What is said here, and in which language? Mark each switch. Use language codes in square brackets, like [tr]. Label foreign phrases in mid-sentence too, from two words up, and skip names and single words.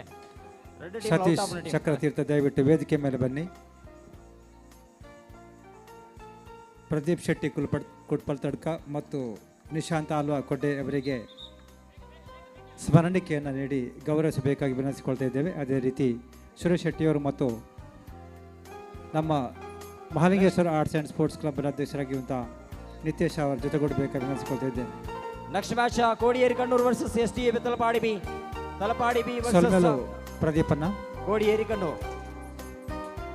[kn] ಸತೀಶ್ ಚಕ್ರತೀರ್ಥ ದಯವಿಟ್ಟು ವೇದಿಕೆ ಮೇಲೆ ಬನ್ನಿ. ಪ್ರದೀಪ್ ಶೆಟ್ಟಿ ಕುಟ್ಪಲ್ ತಡ್ಕ ಮತ್ತು ನಿಶಾಂತ್ ಆಲ್ವಾ ಕೊಡ್ಡೆ ಅವರಿಗೆ ಸ್ಮರಣಿಕೆಯನ್ನು ನೀಡಿ ಗೌರವಿಸಬೇಕಾಗಿ ವಿನಂತಿಸಿಕೊಳ್ತಾ ಇದ್ದೇವೆ. ಅದೇ ರೀತಿ ಸುರೇಶ್ ಶೆಟ್ಟಿಯವರು ಮತ್ತು ನಮ್ಮ ಮಹಾಲಿಂಗೇಶ್ವರ ಆರ್ಟ್ಸ್ ಆ್ಯಂಡ್ ಸ್ಪೋರ್ಟ್ಸ್ ಕ್ಲಬ್ನ ಅಧ್ಯಕ್ಷರಾಗಿರುವಂಥ ನಿತೇಶ್ ಅವರ ಜೊತೆಗೂಡಬೇಕಾಗಿ ವಿನಂತಿಸಿಕೊಳ್ತಾ ಇದ್ದೇನೆ. ನೆಕ್ಸ್ಟ್ ಮ್ಯಾಚ್ ಕೋಡಿಯೇರಿ ಕಣ್ಣೂರು ವರ್ಸಸ್ STPA ತಲಪಾಡಿ ಬಿ [tcy] ಸೊಲ್ಮೆಲು ಪ್ರದೀಪನ್ನ [kn] ಕೋಡಿಯೇರಿ ಕಣ್ಣೂರು.